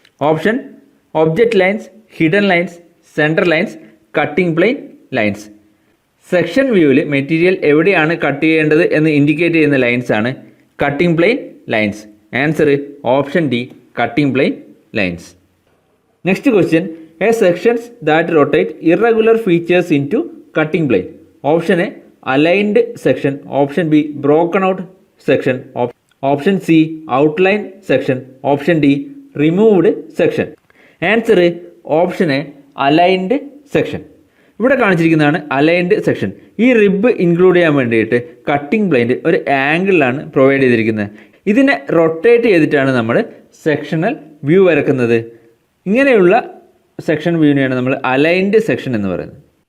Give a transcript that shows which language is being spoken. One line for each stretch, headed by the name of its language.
English: Option object lines, hidden lines, central lines, cutting plane lines.
Malayalam: Section വ്യൂവിൽ material എവിടെയാണ് cut ചെയ്യേണ്ടത് എന്ന് indicate ചെയ്യുന്ന ലൈൻസാണ് cutting plain lines.
English: Answer option D, cutting plane lines. Next question, a sections that rotate irregular features into cutting plane. Option A, aligned section. Option B, broken out section. Option C, outline section. Option D, removed section. Answer option A, aligned section.
Malayalam: ഇവിടെ കാണിച്ചിരിക്കുന്നതാണ്
English: Aligned section.
Malayalam: ഈ rib include ചെയ്യാൻ വേണ്ടിയിട്ട് cutting plain ഒരു ആംഗിളിലാണ് provide ചെയ്തിരിക്കുന്നത്. ഇതിനെ rotate ചെയ്തിട്ടാണ് നമ്മൾ sectional view വരക്കുന്നത്. ഇങ്ങനെയുള്ള സെക്ഷൻ വ്യൂവിനെയാണ് നമ്മൾ അലൈൻഡ് സെക്ഷൻ എന്ന് പറയുന്നത്.